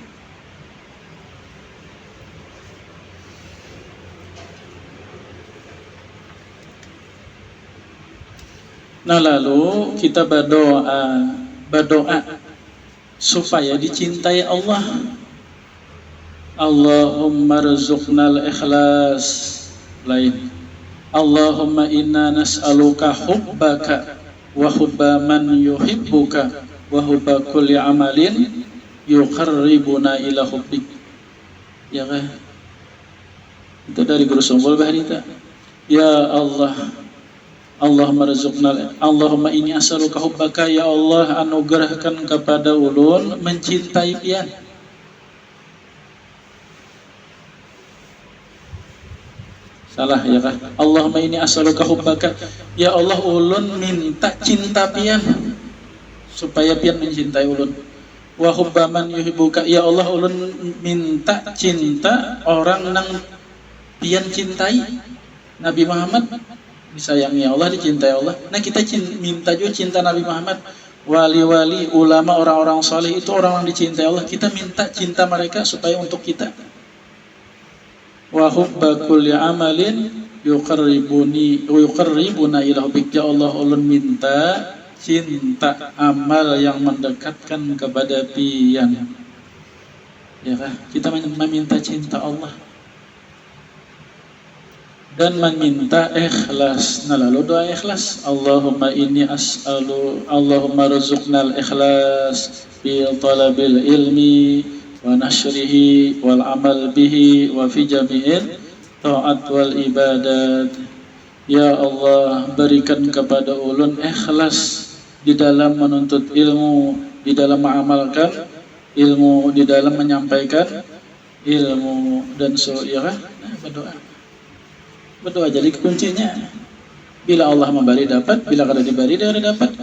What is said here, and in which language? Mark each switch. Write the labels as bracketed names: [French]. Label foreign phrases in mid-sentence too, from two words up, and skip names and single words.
[Indonesian] Nah lalu kita berdoa supaya dicintai Allah. [Arabic] اللهم ارزقنا الإخلاص. [Indonesian] Lain. [Arabic] اللهم إنا نسألك حبك وحب من يحبك وحب كل عمل يقربنا إلى حبك. [Indonesian] Ya kan? Itu dari Guru Sumbul Bahrita. [Arabic] يا الله، اللهم ارزقنا، اللهم إني أسألك حبك، يا الله anugerahkan kepada ulun mencintai pian. [Indonesian] Salah ya kan? [Arabic] اللهم إني أسألك حبك, يا الله [Banjar] ulun minta cinta pian supaya pian mencintai ulun. [Arabic] وحب من يحبك, يا الله [Banjar] ulun minta cinta orang nang pian cintai. [Indonesian] Nabi Muhammad disayangi Allah, dicintai Allah. Nah kita minta juga cinta Nabi Muhammad. Wali-wali, ulama, orang-orang saleh itu orang yang dicintai Allah. Kita minta cinta mereka supaya untuk kita. [Arabic] وحب كل عمل يقربنا إلى حبك، يا الله [Banjar] ulun minta cinta amal yang mendekatkan kepada pian. [Indonesian] Ya kan? Kita meminta cinta Allah dan meminta ikhlas. Nah lalu doa ikhlas, [Arabic] اللهم إني أسأل، اللهم ارزقنا الإخلاص في طلب العلم ونشره والعمل به وفي جميع الطاعات والعبادات. يا الله, [Banjar] berikan kepada ulun ikhlas di dalam menuntut ilmu, di dalam mengamalkan ilmu, di dalam menyampaikan ilmu, dan ya kan? [Indonesian] Nah, berdoa jadi kuncinya. [Banjar] Bila Allah memberi dapat, bila kada diberi dia ada dapat.